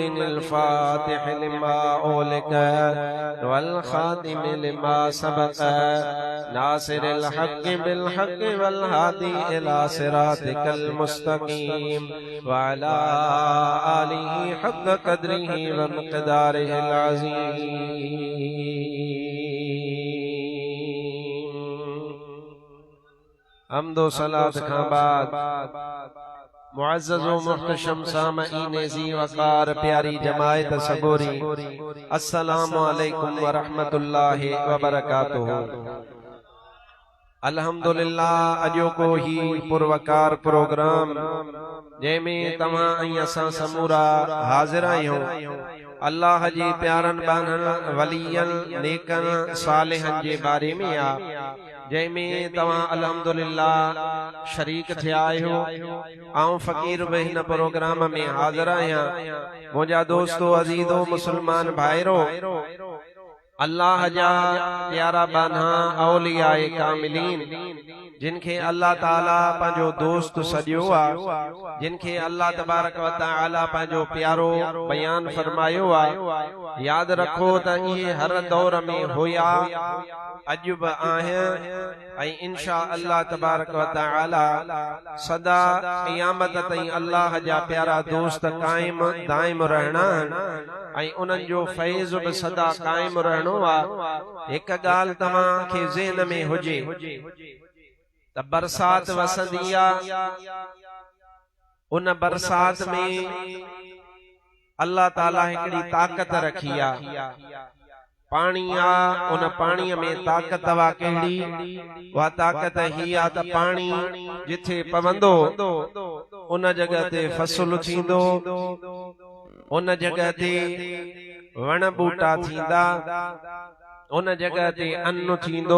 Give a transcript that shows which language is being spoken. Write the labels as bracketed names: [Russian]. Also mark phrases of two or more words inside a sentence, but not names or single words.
[Arabic] الفاتح لما أغلق والخاتم لما سبق ناصر الحق بالحق والهادي إلى صراطك المستقيم وعلى آله حق قدره ومقداره العظيم. [Sindhi] حمد و صلاة खां बाद मुअज़्ज़ज़ व मुहतशम सामईन ज़ी वक़ार प्यारी जमायत सबोरी [Arabic] السلام عليكم ورحمة الله وبركاته. [Sindhi] अल्हम्दुलिल्लाह अजो को ही पुरवकार प्रोग्राम जंहिंमें तव्हां ऐं असां समूरा हाज़िर आहियूं अल्लाह जी प्यारनि बाननि वलियनि नेकनि सालिहनि जे बारे में आ जंहिंमें तव्हां अल्हम्दुलिल्लाह शरीक थिया आहियो। आऊं फ़कीर बि हिन प्रोग्राम में हाज़िर आहियां। मुंहिंजा दोस्तो अज़ीज़ो मुस्लमान भाइरो अल्लाह जा प्यारा बाना औलियाए कामिलीन जिनखे अल्लाह ताला पंहिंजो दोस्त सॼो आहे, जिनखे अल्लाह [Arabic] تبارك وتعالى [Sindhi] पंहिंजो प्यारो बयान फरमायो आहे। याद रखो त इहे हर दौर में हुया, अॼु बि आहिनि ऐं [Arabic] إن شاء الله تبارك وتعالى [Sindhi] सदा क़यामत ताईं अल्लाह जा प्यारा दोस्त कायम दाइम रहना ऐं उन्हनि जो फैज़ बि सदा कायम रहणो आहे। हिक ॻाल्हि तव्हां खे ज़हन में हुजे त बरसात वसंदी आहे, उन बरसात में अल्लाह ताला हिकड़ी ताकत रखी आहे। पानी आ, उन पानी में ताकत वा कहिड़ी, वा ताकत ही आ त पानी जिथे पवंदो उन जगह ते फसल थींदो, उन जगह ते वण बूटा थींदा, उन जगह ते अन्न थींदो।